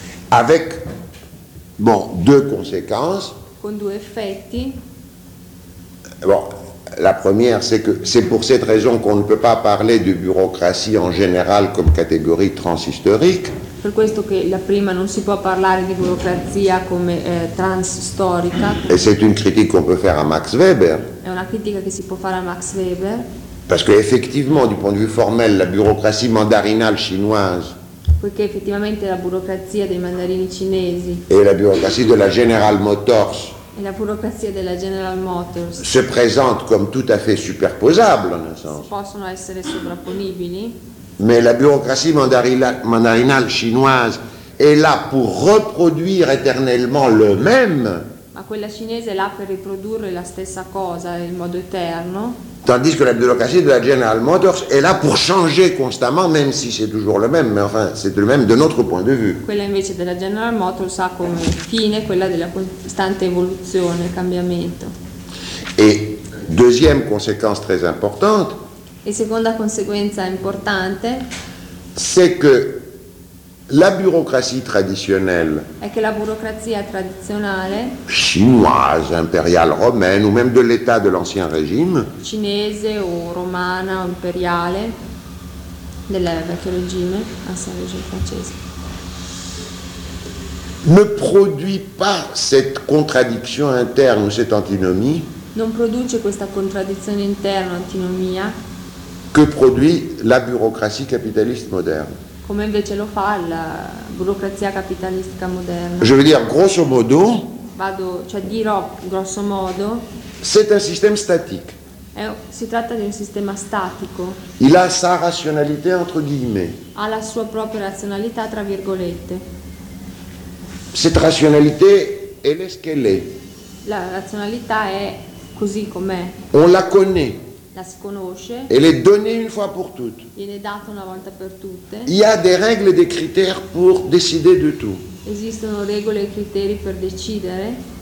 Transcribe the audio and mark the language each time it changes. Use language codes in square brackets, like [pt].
[fr] Avec bon, deux conséquences. [it] Con due effetti. [fr] Bon, la première, c'est que c'est pour cette raison qu'on ne peut pas parler de bureaucratie en général comme catégorie transhistorique. [it] Per questo che la prima non si può parlare di burocrazia come transstorica. [fr] Et c'est une critique qu'on peut faire à Max Weber. [it] È una critica che si può fare a Max Weber. [fr] Parce que effectivement, du point de vue formel, la bureaucratie mandarinale chinoise. [it] Poiché effettivamente la burocrazia dei mandarini cinesi. [fr] Et la bureaucratie de la General Motors. [it] E la burocrazia della General Motors. [fr] Se présente comme tout à fait superposable, en un sens. [it] Si possono essere sovrapponibili. [fr] Mais la bureaucratie mandarinale chinoise est là pour reproduire éternellement le même. [it] Ma quella cinese è là per riprodurre la stessa cosa in modo eterno. [fr] Tandis que la bureaucratie de la General Motors est là pour changer constamment, même si c'est toujours le même, mais enfin, c'est le même de notre point de vue. [it] Quella invece della General Motors ha come fine quella della costante evoluzione, cambiamento. [fr] Et deuxième conséquence très importante. [it] E seconda conseguenza importante, [fr] c'est que la bureaucratie traditionnelle, [it] è che la burocrazia tradizionale, [fr] chinoise, impériale, romaine, ou même de l'état de l'ancien régime, [it] cinese o romana, imperiale, del vecchio regime, ancien régime francese, [fr] ne produit pas cette contradiction interne, cette antinomie, [it] non produce questa contraddizione interna, antinomia, [fr] que produit la bureaucratie capitaliste moderne. [it] Come invece lo fa la burocrazia capitalistica moderna. [fr] Je veux dire, grosso modo, [it] vado, cioè dirò, grosso modo, [fr] c'est un système statique. [it] Si tratta di un sistema statico. [fr] Il ha sa razionalità, entre guillemets. [it] Ha la sua propria razionalità, tra virgolette. [fr] Cette rationalité, elle est ce qu'elle est. [it] La razionalità è così com'è. [fr] On la connaît. [it] La si conosce. [fr] Elle est donnée une fois pour toutes. [it] Viene è data una volta per tutte. [fr] Il y a des règles et des critères pour décider de tout. [it] Esistono regole e criteri per decidere.